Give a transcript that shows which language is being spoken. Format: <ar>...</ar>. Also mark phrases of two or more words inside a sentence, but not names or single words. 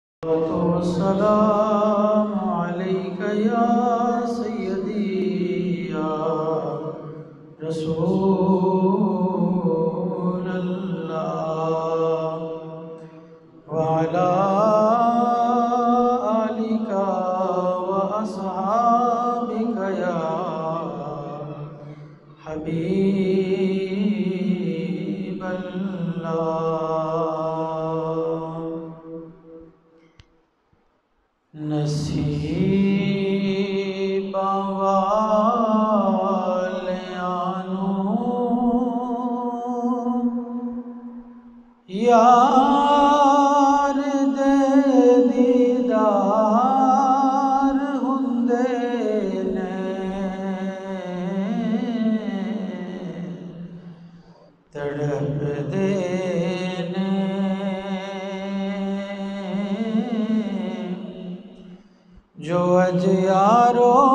<ar>والسلام عليك يا سيدي يا رسول الله وعلى آلك وأصحابك يا حبيب الله نصیباں</ar> <pa>والیاں نوں یار دے دیدار ہوندے نے تڑپدے نے جو اج یارو</pa>